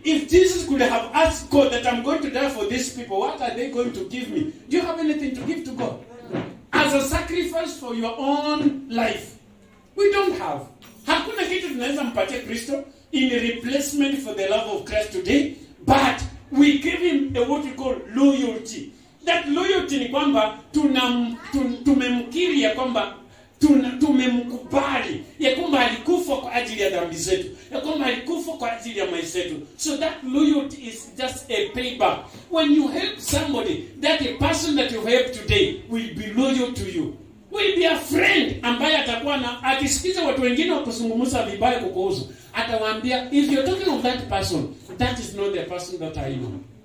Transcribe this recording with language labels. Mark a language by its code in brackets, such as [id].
[en] If Jesus could have asked God that I'm going to die for these people, what are they going to give me? Do you have anything to give to God? As a sacrifice for your own life? We don't have. [sw] Hakuna kitu tunaweza mpatia Kristo [en] in replacement for the love of Christ today, but we give him what we call loyalty. That loyalty [sw] ni kwamba tumemkiri ya kwamba tumemkubali ya kwamba alikufa kwa ajili ya dhambi zetu, ya kwamba alikufa kwa ajili ya maisha yetu. [en] So that loyalty is just a payback. When you help somebody, that a person that you help today will be loyal to you, will be a friend [sw] ambaye atakuwa na akisikiza watu wengine wakizungumza vibaya kukuhusu, atawaambia, [en] if you're talking of that person, that is not the person that I know.